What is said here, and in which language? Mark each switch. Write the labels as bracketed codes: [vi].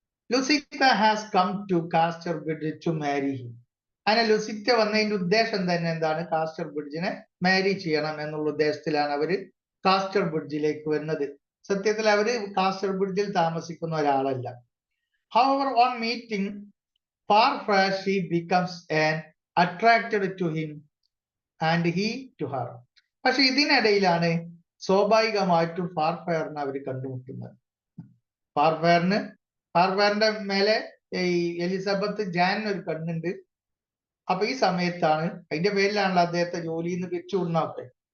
[en] Lucetta has come to Casterbridge to marry him. [ml] അങ്ങനെ ലുസിറ്റ വന്നതിന്റെ ഉദ്ദേശം തന്നെ എന്താണ്? കാസ്റ്റർബ്രിഡ്ജിനെ മാരി ചെയ്യണം എന്നുള്ള ഉദ്ദേശത്തിലാണ് അവര് കാസ്റ്റർബ്രിഡ്ജിലേക്ക് വരുന്നത്. സത്യത്തിൽ അവര് കാസ്റ്റർബ്രിഡ്ജിൽ താമസിക്കുന്ന ഒരാളല്ല. [en] However, on meeting Farfrae, she becomes attracted to him and he to her. [ml] പക്ഷെ ഇതിനിടയിലാണ് സ്വാഭാവികമായിട്ടും ഫാർഫെയറിനെ അവർ കണ്ടുമുട്ടുന്നത്. ഫാർഫെയറിന്റെ മേലെ ഈ എലിസബത്ത് ജാനിന് ഒരു കണ്ണുണ്ട്. അപ്പൊ ഈ സമയത്താണ്, അതിന്റെ പേരിലാണല്ലോ അദ്ദേഹത്തെ ജോലിയിൽ നിന്ന് പിരിച്ചുവിടുന്നൊക്കെ.